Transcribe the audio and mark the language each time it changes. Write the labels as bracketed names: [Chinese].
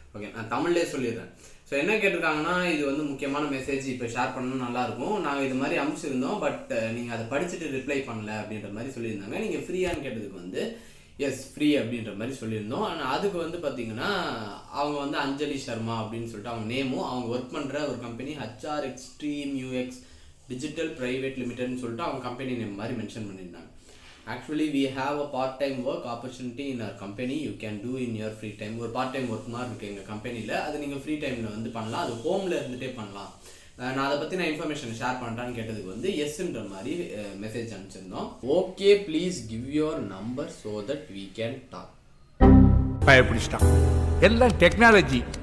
[Tamil] Okay, நான் தமிழ்லேயே சொல்லிடுறேன். ஸோ என்ன கேட்டிருக்காங்கன்னா, இது வந்து முக்கியமான மெசேஜ், இப்போ ஷேர் பண்ணணும் நல்லாயிருக்கும், நாங்கள் இது மாதிரி அனுப்பிச்சிருந்தோம், பட் நீங்கள் அதை படிச்சுட்டு ரிப்ளை பண்ணல அப்படின்ற மாதிரி சொல்லியிருந்தாங்க. நீங்கள் ஃப்ரீயான்னு கேட்டதுக்கு வந்து எஸ் ஃப்ரீ அப்படின்ற மாதிரி சொல்லியிருந்தோம். ஆனால் அதுக்கு வந்து பார்த்தீங்கன்னா அவங்க வந்து அஞ்சலி சர்மா அப்படின்னு சொல்லிட்டு அவங்க நேமும், அவங்க ஒர்க் பண்ணுற ஒரு company HR extreme UX digital private லிமிடெட்னு சொல்லிட்டு அவங்க கம்பெனி நேம் மாதிரி மென்ஷன் பண்ணியிருந்தாங்க. [English] Actually, we have a part-time work opportunity in our company. You can do in your free time. [Tamil] ஒரு பார்ட் டைம் ஒர்க் மாதிரி இருக்குது எங்கள் கம்பெனியில். அது நீங்கள் ஃப்ரீ டைமில் வந்து பண்ணலாம், அது ஹோமில் இருந்துகிட்டே பண்ணலாம். நான் அதை பற்றி நான் இன்ஃபர்மேஷன் ஷேர் பண்ணுறான்னு கேட்டதுக்கு வந்து எஸ்ன்ற மாதிரி message அனுப்பிச்சிருந்தோம். [English] Okay, please give your number so that we can talk. [Tamil] பயப்பிடிச்சிட்டான், எல்லாம் டெக்னாலஜி.